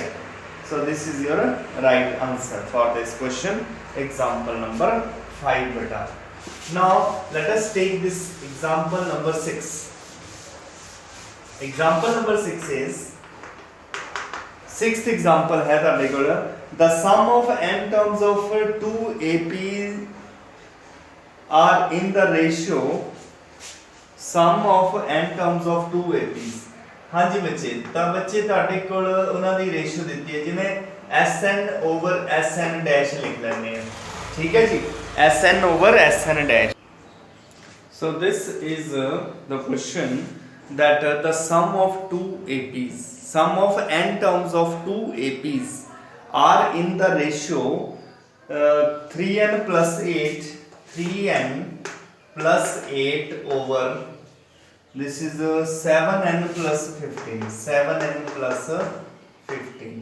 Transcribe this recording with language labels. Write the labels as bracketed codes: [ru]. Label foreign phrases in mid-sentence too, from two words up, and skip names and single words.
[en] So this is your right answer for this question, example number 5 beta. Now let us take this example number 6. Example number 6 is, sixth example है [pa] ਤੁਹਾਡੇ ਕੋਲ, [en] the sum of n terms of two APs are in the ratio sum of n terms of two APs. [hi] हाँ जी बच्चे, [pa] ਤਾਂ ਬੱਚੇ ਤੁਹਾਡੇ ਕੋਲ ਉਹਨਾਂ ਦੀ ਰੇਸ਼ੋ ਦਿੱਤੀ ਹੈ, ਜਿਵੇਂ [en] Sn over Sn dash [pa] ਲਿਖ ਲੈਣੇ ਆ. ਠੀਕ ਹੈ ਜੀ? [en] Sn over Sn dash. So this is the question that the sum of two APs, sum of n terms of two APs are in the ratio 3n plus 8, 3n plus 8 over, this is 7n plus 15, 7n plus 15.